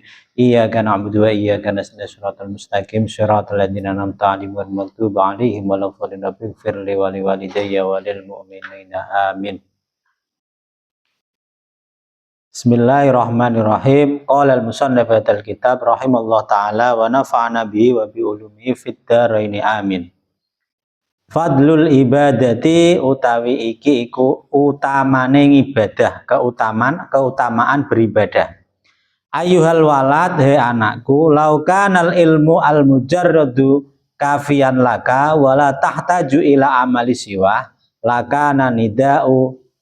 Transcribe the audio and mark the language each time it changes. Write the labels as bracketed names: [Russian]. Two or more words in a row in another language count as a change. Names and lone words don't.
[Arabic] إياك نعبد وإياك نستعين الصراط المستقيم صراط الذين أنعمت عليهم غير المغضوب عليهم ولا الضالين. اغفر لي ولوالدي وللمؤمنين آمين. بسم الله الرحمن الرحيم. قال المصنف الكتاب رحمه الله تعالى ونفعنا به وبعلومه في الدارين آمين. فضل العبادة [Javanese] utawi iki iku utamane ibadah, [Indonesian] keutamaan beribadah. [Arabic] أيها الولد, [Javanese] he anakku, [Arabic] لو كان العلم المجرد كافيا لك ولا تحتاج إلى عمل سواه لكان النداء.